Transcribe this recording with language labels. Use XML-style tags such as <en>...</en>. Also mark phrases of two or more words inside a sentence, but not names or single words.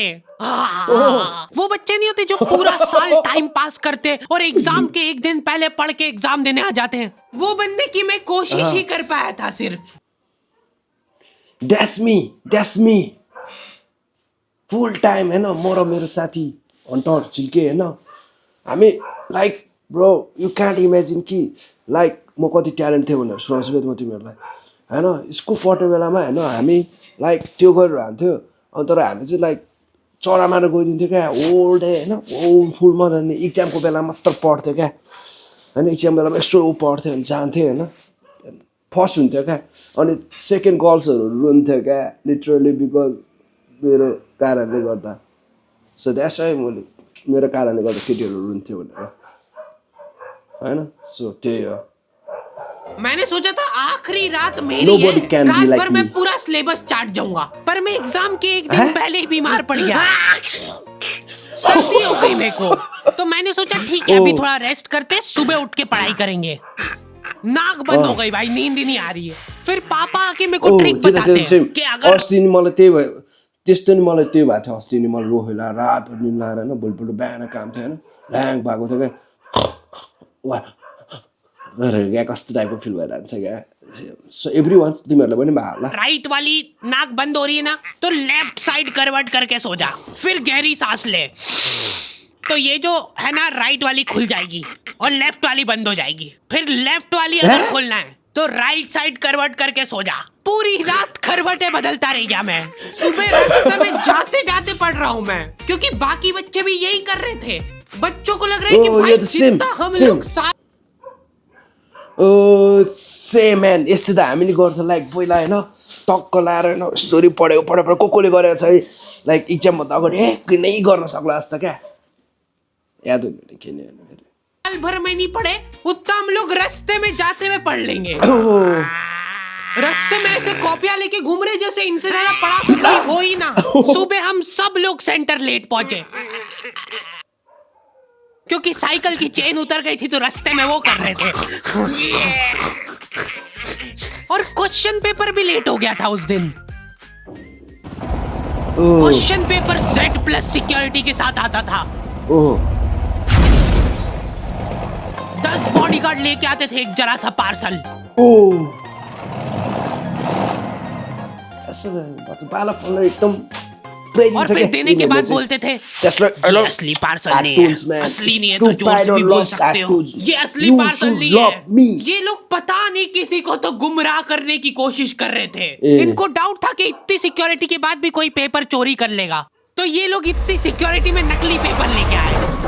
<hi>वो बच्चे नहीं होते जो पूरा साल टाइम पास करते और एग्जाम के एक दिन पहले पढ़ के एग्जाम देने आ जाते हैं। वो बंदे की मैं कोशिश ही कर पाया था सिर्फ।</hi> <en>That's me full time</en> <ne>है ना म र मेरो साथी अन्टर चिल्के है ना हामी</ne> <en>like bro you can't imagine</en> <ne>कि लाइक म कति ट्यालेन्ट थिएँ भनेर सुनाउँछु म तिमीहरूलाई होइन स्कुल पढ्ने बेलामा होइन हामी लाइक त्यो गरेर हान्थ्यो अनि तर हामी चाहिँ लाइक चरा मारेर गइदिन्थ्यो क्या</ne> <en>whole day</en> <ne>होइन फुल मजाले इक्जामको बेला मात्र पढ्थ्यो क्या होइन इक्जाम बेलामा यसो पढ्थ्यो भने जान्थ्यो होइन फर्स्ट हुन्थ्यो क्या अनि सेकेन्ड गर्ल्सहरू रुन्थ्यो क्या</ne> <en>literally because</en> <ne>मेरो कारणले गर्दा</ne> <en>so that's why</en> <ne>मैले मेरो कारणले गर्दा केटीहरू रुन्थ्यो भनेर होइन सो त्यही हो।</ne> <hi>मैंने सोचा था आखिरी रात मेरी है, रात भर मैं पूरा सिलेबस चाट जाऊंगा पर मैं एग्जाम के एक दिन पहले ही बीमार पड़ गया। सर्दी हो गई मेरे को तो मैंने सोचा ठीक है अभी थोड़ा रेस्ट करते सुबह उठ के पढ़ाई करेंगे। नाक बंद हो गई भाई नींद ही नहीं आ रही है। फिर पापा आके मेरे को ट्रिक बताते हैं कि अगर</hi> <ne>अस्ति नि मलाई त्यही भयो त्यस्तो नि मलाई त्यही भएको थियो अस्ति नि मलाई रोहेला रातभर निन्द लाएर होइन भोलिपल्ट बिहान काम थियो होइन ल्याङ भएको थियो क्या क्या कस्तो टाइपको फिल भइरहन्छ क्या</ne> <en>so everyone</en> <ne>तिमीहरूलाई पनि भयो होला।</ne> <hi>राइट वाली नाक बंद हो रही है ना तो लेफ्ट साइड करवट करके सो जा फिर गहरी सांस ले तो ये जो है ना राइट वाली खुल जाएगी और लेफ्ट वाली बंद हो जाएगी। फिर लेफ्ट वाली अगर खोलना है तो राइट साइड करवट करके सो जा। पूरी रात करवटें बदलता रह गया मैं। सुबह रास्ते में जाते जाते पढ़ रहा हूँ मैं क्योंकि बाकी बच्चे भी यही कर रहे थे। बच्चों को लग रहा है कि भाई जितना हम लोग</hi> <en>same man</en> <ne>यस्तो त हामी नि गर्छ लाइक पहिला होइन टक्क लाएर होइन स्टोरी पढेको कसले गरेको छ है लाइक इक्जामभन्दा अगाडि नै गर्न सक्ला जस्तो क्या याद हुँदैन के नि</ne> <hi>साल भर में नहीं पढ़े उतना हम लोग रास्ते में जाते हुए पढ़ लेंगे। रास्ते में ऐसे कॉपियां लेके घूम रहे जैसे इनसे ज्यादा पढ़ा हो ही ना। सुबह हम सब लोग सेंटर लेट पहुंचे क्योंकि साइकिल की चेन उतर गई थी तो रास्ते में वो कर रहे थे। और क्वेश्चन पेपर भी लेट हो गया था उस दिन। क्वेश्चन पेपर Z+ सिक्योरिटी के साथ आता था। 10 बॉडीगार्ड लेके आते थे एक जरा सा पार्सल।</hi> <ne>बालकपनलाई एकदम थुप्रै</ne> <hi>और</hi> <ne>दिन्छ</ne> <hi>फिर</hi> <ne>क्या</ne> <hi>देने के</hi> <ne>यिनीहरूले</ne> <hi>बाद</hi> <ne>चाहिँ।</ne> <hi>बोलते थे</hi> <ne>त्यसलाई</ne> <hi>ये</hi> <ne>अलग</ne> <hi>असली पार्सल नहीं है, cartoons में, असली नहीं है तो जोर से भी बोल सकते हो, ये असली पार्सल नहीं है। ये लोग पता नहीं किसी को तो गुमराह करने की कोशिश कर रहे थे। इनको डाउट था कि इतनी सिक्योरिटी के बाद भी कोई पेपर चोरी कर लेगा, तो ये लोग इतनी सिक्योरिटी में नकली पेपर लेके आए।</hi>